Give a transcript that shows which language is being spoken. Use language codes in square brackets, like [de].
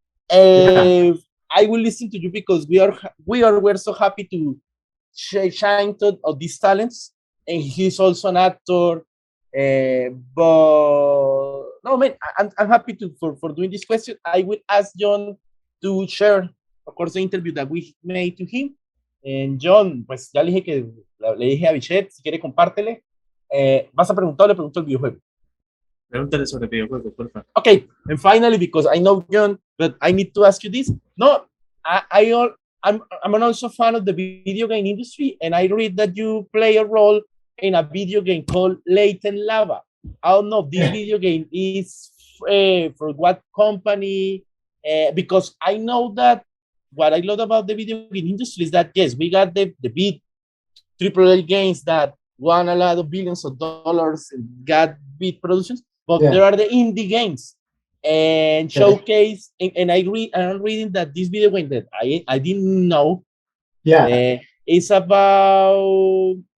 [en] I will listen to you because we're so happy to shine of these talents. And he's also an actor. But no, man, I'm happy for doing this question. I will ask Jhon to share, of course, the interview that we made to him. [es] And Jhon, pues ya le dije a Abhishek, si quiere compártele. ¿Vas a preguntar o le pregunto el videojuego? Pregúntale sobre el videojuego, por favor. [en] Okay, and finally, because I know Jhon, but I need to ask you this. No, I'm also a fan of the video game industry, and I read that you play a role in a video game called Latent Lava. I don't know, this video game is for what company, because I know that what I love about the video game industry is that, yes, we got the big AAA games that won a lot of billions of dollars and got big productions, but there are the indie games and showcase, and I'm reading that this video game that I didn't know, it's about